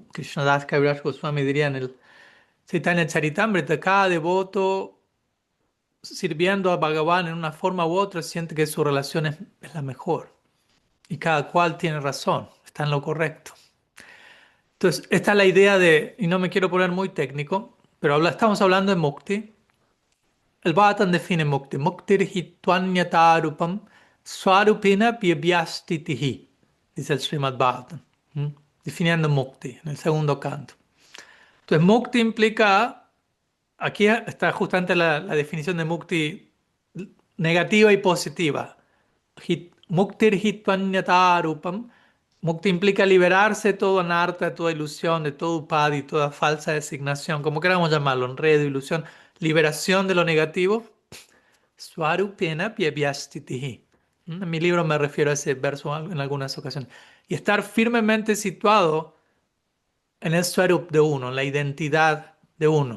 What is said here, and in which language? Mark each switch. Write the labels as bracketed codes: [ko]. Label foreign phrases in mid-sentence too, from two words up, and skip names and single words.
[es] Krishnadas Kaviraj Goswami diría en el Chaitanya Charitamrita, cada devoto sirviendo a Bhagavan en una forma u otra siente que su relación es la mejor. Y cada cual tiene razón, está en lo correcto. Entonces, esta es la idea de, y no me quiero poner muy técnico, pero estamos hablando de Mukti. El Bhattan define Mukti. [sa] Muktir hitvanyatarupam swarupena pyabhyastitihi, [es] dice el Srimad Bhattan, definiendo Mukti en el segundo canto. Entonces, Mukti implica, aquí está justamente la definición de Mukti negativa y positiva. [sa] Muktir hitvanyatarupam. [es] Mukti implica liberarse de todo anarta, de toda ilusión, de todo upadi, toda falsa designación, como queramos llamarlo, enredo, ilusión, liberación de lo negativo. [sa] Swarupena pyabhyastitihi. [es] En mi libro me refiero a ese verso en algunas ocasiones. Y estar firmemente situado en el Swarup de uno, en la identidad de uno.